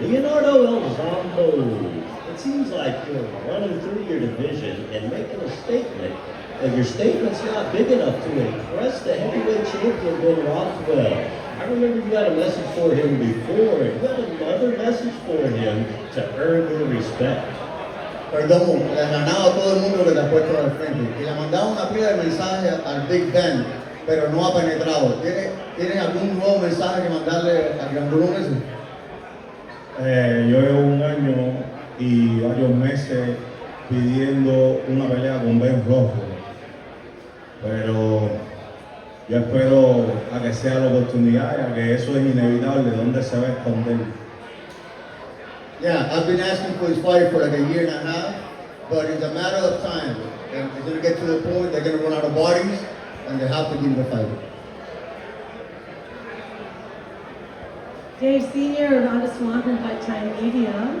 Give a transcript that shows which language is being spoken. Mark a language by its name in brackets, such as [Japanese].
[English] Leonardo Elizondo. It seems like you're running through your division and making a statement, and your statement's not big enough to impress the heavyweight champion, Ben Rothwell. I remember you had a message for him before, and you had another message for him to earn your respect. [Spanish] Perdón, le han ganado a todo el mundo que te ha puesto al frente. Y le ha mandado una pila de mensajes al Big Ben, pero no ha penetrado. ¿Tiene algún nuevo mensaje que mandarle al gran volumen ese? Yo llevo un año y varios meses pidiendo una pelea con Ben Rothwell, pero yo espero a que sea la oportunidad, ya que eso es inevitable, ¿dónde se va a esconder? [English] Yeah, I've been asking for his fight for like a year and a half, but it's a matter of time. And it's going to get to the point they're going to run out of bodies, and they have to give him the fight. Dave Sr. of Honda Swan from Fight Time Media.